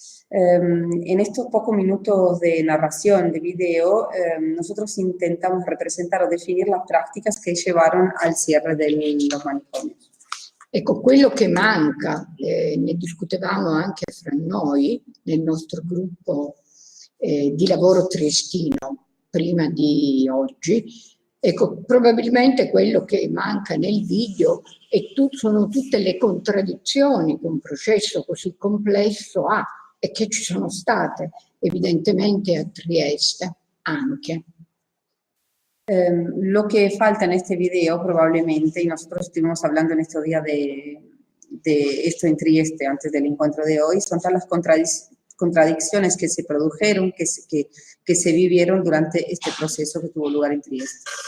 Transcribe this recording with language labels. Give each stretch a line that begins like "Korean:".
Spanish: En estos pocos minutos de narración de video, nosotros intentamos representar o definir las prácticas que llevaron al cierre de los manicomios.
Italian: Ecco, quello che manca, ne discutevamo anche fra noi nel nostro gruppo di lavoro triestino prima di oggi, ecco, probabilmente quello che manca nel video sono tutte le contraddizioni che un processo così complesso ha e che ci sono state evidentemente a Trieste anche.
Spanish: Lo que falta en este video probablemente, y nosotros estuvimos hablando en estos días de esto en Trieste antes del encuentro de hoy, son todas las contradicciones que se produjeron, que se vivieron durante este proceso
Italian: che
Spanish: tuvo lugar in Trieste.